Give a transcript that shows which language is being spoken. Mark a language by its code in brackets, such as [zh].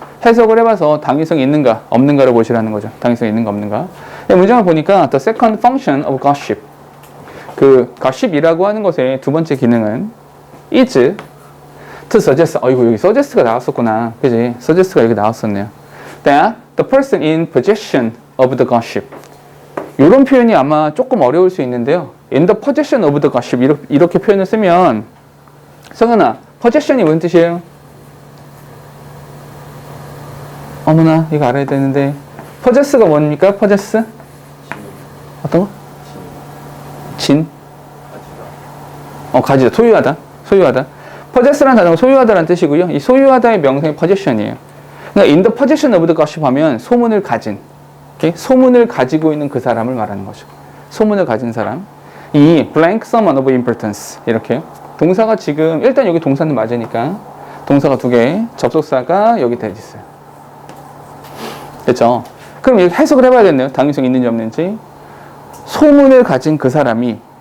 [ko] 해석을 해봐서 당위성이 있는가 없는가를 보시라는 거죠. 당위성이 있는가 없는가. 문장을 보니까 [en] the second function of gossip, [ko] 그 gossip이라고 하는 것의 두 번째 기능은 [en] is to suggest. [ko] 이거 여기 suggest가 나왔었구나. 그지? suggest가 여기 나왔었네요. [en] that the person in possession of the gossip. [ko] 이런 표현이 아마 조금 어려울 수 있는데요. [en] in the possession of the gossip [ko] 이렇게 표현을 쓰면 성현아, possession이 무슨 뜻이에요? 어머나, 이거 알아야 되는데 possess가 뭡니까? possess? 어떤 거? 진? 가지다. 소유하다. possess라는 단어가 소유하다라는 뜻이고요. 이 소유하다의 명사이 possession이에요. 그러니까 [en] in the possession of the gossip [ko] 하면 소문을 가진, okay? 소문을 가지고 있는 그 사람을 말하는 거죠. 소문을 가진 사람. 이 [en] blank someone of importance [ko] 이렇게 동사가 지금 일단 여기 동사는 맞으니까 동사가 두 개, 접속사가 여기 돼 있어요. 됐죠? 그럼 이렇게 해석을 해봐야겠네요. 당위성이 있는지 없는지. 소문을 가진 그 사람이